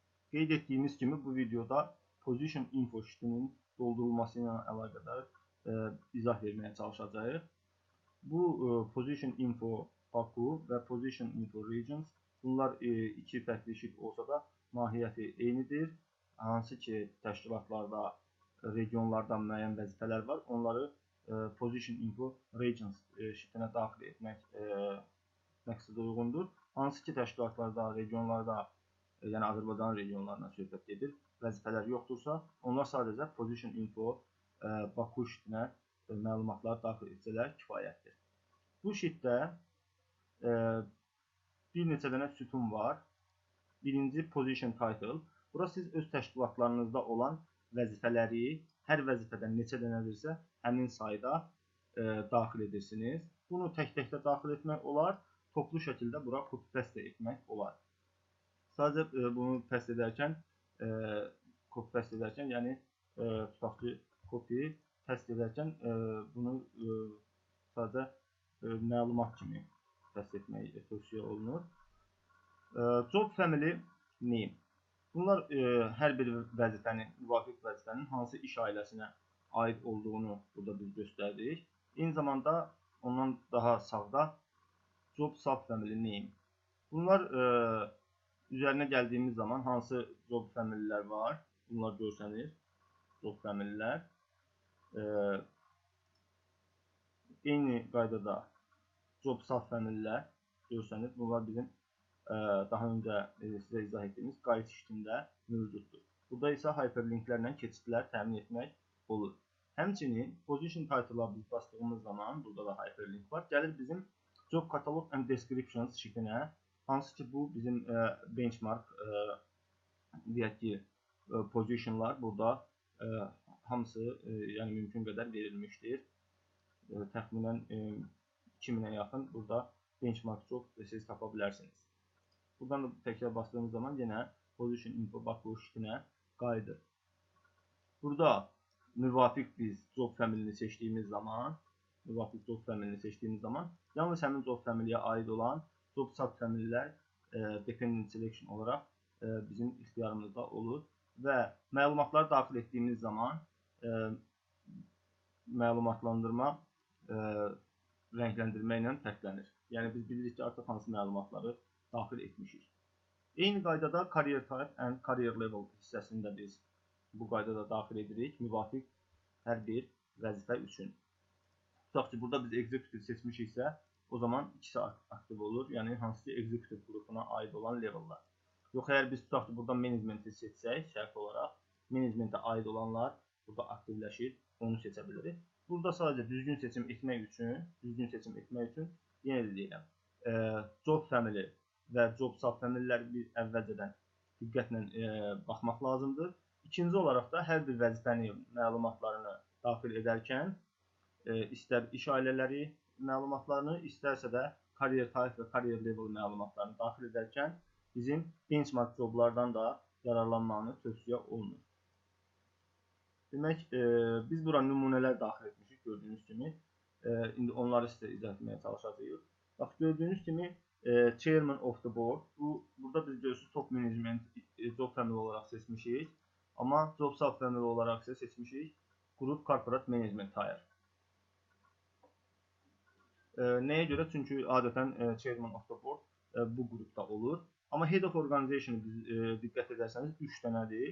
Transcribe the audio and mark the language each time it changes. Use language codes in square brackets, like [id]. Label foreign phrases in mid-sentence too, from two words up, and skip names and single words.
[az] Qeyd etdiyimiz kimi bu videoda [en] position info [az] şitinin doldurulması ilə əlaqədar izah verməyə çalışacağıq. Bu [en] position info [az] Baku və [en] position info regions, [az] bunlar iki fərqli şit olsa da mahiyyəti eynidir. Hansı ki təşkilatlarda, regionlarda müəyyən vəzifələr var, onları [en] position info regions [az] şitinə daxil etmək məqsədə uyğundur. Hansı ki təşkilatlarda, regionlarda, yəni Azərbaycan regionlarından söhbət gedir, vəzifələr yoxdursa, onlar sadəcə [en] position info [az] Baku şitinə məlumatlar daxil etsələr kifayətdir. Bu şitdə bir neçə dənə sütun var. [en] Birinci position title. [az] Bura siz öz təşkilatlarınızda olan vəzifələri, hər vəzifədən neçə dənədirsə, həmin sayda daxil edirsiniz. Bunu tək-təkdə daxil etmək olar, toplu şəkildə bura copy-paste etmək olar. Sadəcə bunu paste edərkən, copy-paste edərkən, yəni tutaq ki, copy-paste edərkən bunu sadəcə məlumat kimi paste etmək tövsiyə olunur. [en] Job family name. [az] Bunlar hər bir vəzifənin, müvafiq vəzifənin hansı iş ailəsinə aid olduğunu burada biz göstərdik. Eyni zamanda ondan daha sağda [en] job subfamily name. [az] Bunlar üzərinə gəldiyimiz zaman hansı [en] job familylər [az] var, bunlar görsənir. [en] Job familylər. [az] Eyni qaydada [en] job subfamilylər [az] görsənir. Bunlar bizim daha öncə sizə izah etdiyimiz qayıt şitində mövcuddur. Burada isə hyperlinklərlə keçidlər təmin etmək olur. Həmçinin [en] position title-a [az] biz bastığımız zaman, burada da hyperlink var, gəlir bizim [en] job catalog and descriptions [az] şitinə, hansı ki bu bizim benchmark deyək ki, positionlar burada hamısı yəni mümkün qədər verilmişdir. Təxminən 2000-ə yaxın burada [en] benchmark job [az] siz tapa bilərsiniz. Buradan da təkrar bastığımız zaman yenə [en] position info [az] Baku şitinə qayıdır. Burada müvafiq biz [en] job family-ni [az] seçdiyimiz zaman, yalnız həmin [en] job family-yə [az] aid olan [en] job subfamily-lər dependent selection [az] olaraq bizim ixtiyarımızda olur və məlumatları daxil etdiyimiz zaman məlumatlandırma rəngləndirmə ilə fərqlənir. Yəni biz bilirik ki, artıq hansı məlumatları daxil etmişik. Eyni qaydada [en] career type and career level [az] hissəsini də biz bu qaydada daxil edirik, müvafiq hər bir vəzifə üçün. Tutaq ki, burada biz executive seçmişiksə, o zaman ikisi aktiv olur, yəni hansı ki executive qrupuna aid olan levellər. Yox, əgər biz tutaq ki, burada managementi seçsək, şərt olaraq, managementə aid olanlar burada aktivləşir, onu seçə bilirik. Burada sadəcə düzgün seçim etmək üçün, yenə də deyirəm, [en] job family [az] və [en] job subfamilyləri [az] bir əvvəlcədən diqqətlə baxmaq lazımdır. İkinci olaraq da hər bir vəzifənin məlumatlarını daxil edərkən istər iş ailələri məlumatlarını, istərsə də [en] career type [az] və [en] career level [az] məlumatlarını daxil edərkən bizim [en] benchmark joblardan [az] da yararlanmanı tövsiyə olunur. Demək, biz bura nümunələr daxil etmişik gördüyünüz kimi. İndi onları sizə izah etməyə çalışacağıq. Bax, gördüyünüz kimi [en] Chairman of the Board. [az] Burada biz görürsünüz [en] top management job family [az] olaraq seçmişik. Amma [en] job subfamily [az] olaraq isə seçmişik [en] Group Corporate Management Hire. [az] Nəyə görə? Çünki adətən [en] Chairman of the Board [az] bu qrupda olur. Amma [en] Head of Organization [az] biz diqqət edərsəniz 3 dənədir.